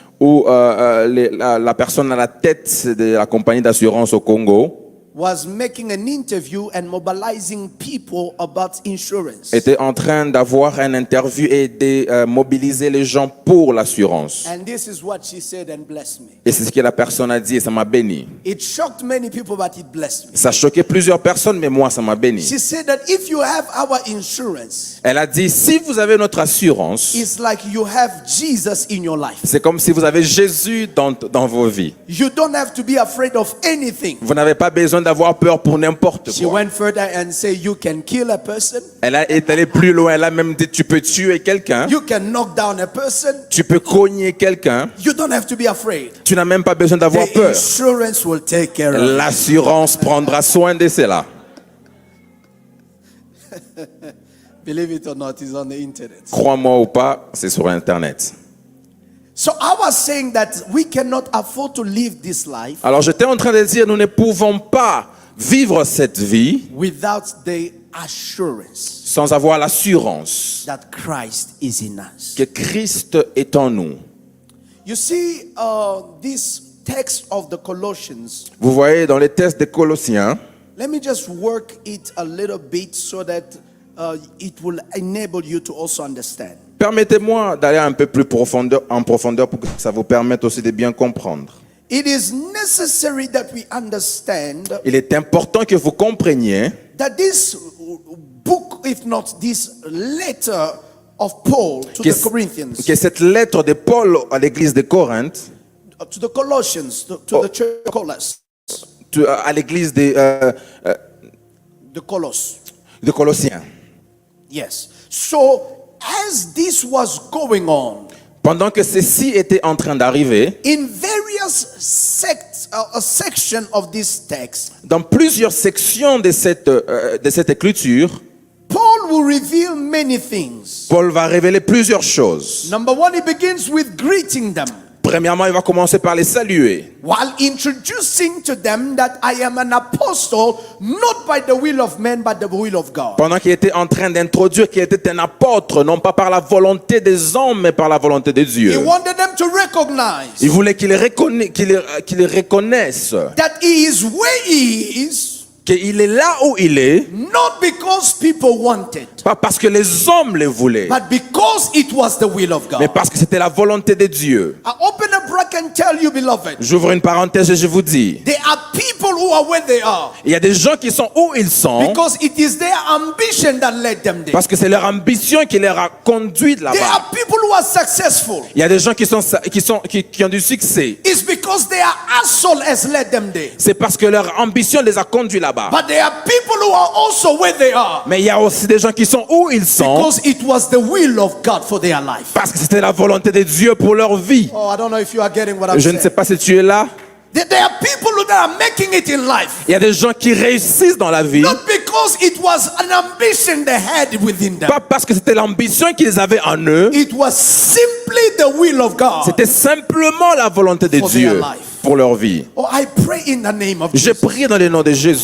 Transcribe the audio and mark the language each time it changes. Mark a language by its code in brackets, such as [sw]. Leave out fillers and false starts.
[fr] où la personne à la tête de la compagnie d'assurance au Congo [en] was making an interview and mobilizing people about insurance. [fr] était en train d'avoir une interview et de mobiliser les gens pour l'assurance. [en] And this is what she said and blessed me. [fr] Et c'est ce que la personne a dit et ça m'a béni. [en] It shocked many people, but it blessed me. [fr] Ça choquait plusieurs personnes, mais moi, ça m'a béni. [en] She said that if you have our insurance, [fr] Elle a dit, si vous avez notre assurance, [en] it's like you have Jesus in your life. [fr] c'est comme si vous avez Jésus dans vos vies. [en] You don't have to be afraid of anything. [fr] Vous n'avez pas besoin d'avoir peur pour n'importe [en] She [fr] quoi. [en] went further and said, you can kill a person, [fr] Elle est allée plus loin. Elle a même dit, tu peux tuer quelqu'un, [en] you can knock down a person, [fr] tu peux cogner quelqu'un. [en] you don't have to be afraid. [fr] Tu n'as même pas besoin d'avoir [en] The [fr] peur. [en] insurance will take care of it. [fr] L'assurance prendra soin de cela. [en] Believe it or not, it's on the internet. [fr] Crois-moi ou pas, c'est sur Internet. [en] So I was saying that we cannot afford to live this life [fr] Alors j'étais en train de dire, nous ne pouvons pas vivre cette vie [en] without the assurance [fr] sans avoir l'assurance [en] that Christ is in us. [fr] que Christ est en nous. [en] You see, this text of the Colossians, [fr] Vous voyez dans les textes des Colossiens, [en] let me just work it a little bit so that it will enable you to also understand. [fr] permettez-moi d'aller un peu plus en profondeur pour que ça vous permette aussi de bien comprendre. [en] It is necessary that we understand [fr] Il est important que vous compreniez [en] that this book, if not this letter of Paul to [fr] que, [en] the Corinthians, [fr] que cette lettre de Paul à l'église de Corinthe, [en] to the Colossians, to the church of Colossus, [fr] à l'église de [en] the Colossus. [fr] Colossiens, [en] Yes. So as this was going on, [fr] pendant que ceci était en train d'arriver, [en] in various sections of this text, [fr] dans plusieurs sections de cette écriture, [en] Paul will reveal many things. [fr] Paul va révéler plusieurs choses. [en] Number one, he begins with greeting them, [fr] Premièrement, il va commencer par les saluer, [en] while introducing to them that I am an apostle, not by the will of man, but the will of God. [fr] pendant qu'il était en train d'introduire qu'il était un apôtre, non pas par la volonté des hommes, mais par la volonté de [en] He [fr] Dieu. [en] wanted them to recognize [fr] Il voulait qu'ils reconnaissent [en] that he is where he is, [fr] qu'il est là où il est, [en] not because people wanted, [fr] pas parce que les hommes le voulaient, [en] but because it was the will of [fr] mais [en] God. [fr] parce que c'était la volonté de Dieu. [en] I open a bracket and tell you, beloved, [fr] J'ouvre une parenthèse et je vous dis, [en] there are people who who are where they are [fr] Il y a des gens qui sont où ils sont [en] because it is their ambition that led them there. [fr] parce que c'est leur ambition qui les a conduits [en] There [fr] là-bas. [en] are people who are successful. [fr] Il y a des gens qui ont du succès. [en] It's because their hustle has led them there. [fr] C'est parce que leur ambition les a conduits là-bas. [en] But there are people who are also where they are [fr] Mais il y a aussi des gens qui sont où ils sont [en] because it was the will of God for their life. [fr] parce que c'était la volonté de Dieu pour leur vie. [en] Oh, I don't know if you are getting what I'm [fr] Je ne sais [en] saying. [fr] pas si tu es là. [en] There are people that are making it in life. [fr] Il y a des gens qui réussissent dans la vie, [en] Not because it was an ambition they had within them. [fr] pas parce que c'était l'ambition qu'ils avaient en eux, [en] It was simply the will of God. [fr] c'était simplement la volonté de [en] For their [fr] Dieu [en] life. [fr] pour leur vie. [en] Oh, I pray in the name of [fr] Je [en] Jesus [fr] prie dans le nom de Jésus